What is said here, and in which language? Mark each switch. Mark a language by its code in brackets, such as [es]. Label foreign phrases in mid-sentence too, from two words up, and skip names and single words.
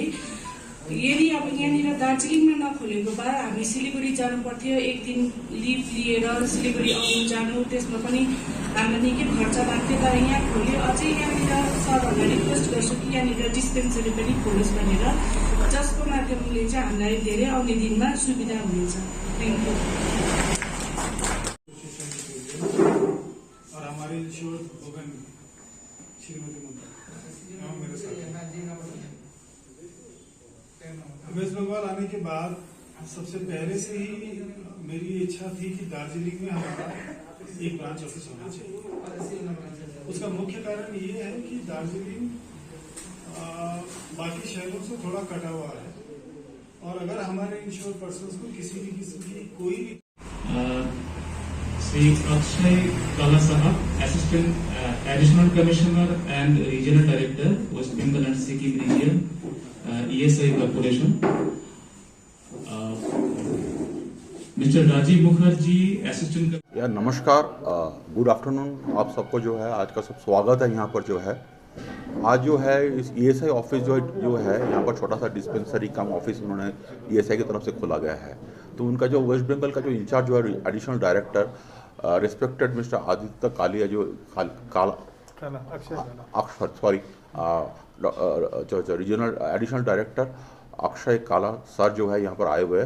[ne] यदि अब यहाँनिर दार्जिलिङमा नखोलेको भए हामी सिलीगुडी जानु पर्थ्यो, एक दिन लिभ लिएर सिलीगुडी आउनु जानु, त्यसमा पनि हामीलाई निकै खर्च लाग्थ्यो। तर यहाँ खोल्यो, अझै यहाँनिर सरहरूलाई रिक्वेस्ट गर्छु कि यहाँनिर डिस्पेन्सरी पनि खोलोस् भनेर, जसको माध्यमले चाहिँ हामीलाई धेरै आउने दिनमा सुविधा हुनेछ। [en] thank you. [hi] और हमारे इंश्योर भोगन श्रीमती ममता मेरे साथ वेस्ट बंगाल आने के बाद सबसे पहले से ही मेरी इच्छा थी कि दार्जिलिंग में हमारा एक [en] branch office [hi] होना चाहिए। उसका मुख्य कारण ये है कि दार्जिलिंग बाकी शहरों से थोड़ा कटा हुआ है और अगर हमारे [en] insure person [hi] को किसी भी किस्म की कोई भी [en] Sri Akshay Kala Sahab, Assistant Additional Commissioner and Regional Director, West Bengal and Sikkim Region, ESI Corporation. Mr. Rajiv Mukherjee, Assistant. नमस्कार, good afternoon. [hi] आप सबको जो है आज का सब स्वागत है। यहाँ पर जो है आज जो है इस [en] ESI office [hi] जो है यहाँ पर छोटा सा [en] dispensary cum office [hi] उन्होंने ईएसआई की तरफ से खोला गया है। तो उनका जो वेस्ट बंगाल का जो इंचार्ज जो है [en] additional director respected mister [hi] आदित्य कालिया जो अक्षर सॉरी जो [en] regional additional director [hi] अक्षय काला सर जो है यहाँ पर आए हुए हैं।